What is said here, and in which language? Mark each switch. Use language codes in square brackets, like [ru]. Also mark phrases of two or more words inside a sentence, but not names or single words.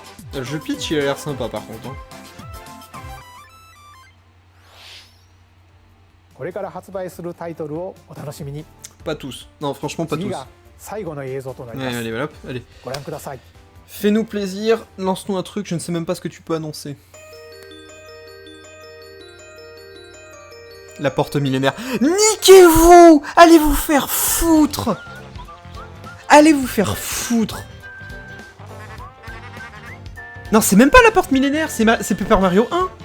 [fr] Le jeu Peach, il a l'air sympa par contre. Hein. [ja] これから発売するタイトルをお楽しみに。 [fr] Pas tous. Non, franchement, pas [ja] 次 [fr] tous. [ja] が最後の映像となりま [fr] Allez, [ja] す。 [fr] allez, voilà, hop, allez. [ja] ご覧ください。 [fr] Fais-nous plaisir, lance-nous un truc, je ne sais même pas ce que tu peux annoncer. La porte millénaire. Niquez-vous! Allez vous faire foutre! Allez vous faire foutre! Non, c'est même pas la porte millénaire, c'est Paper Mario 1!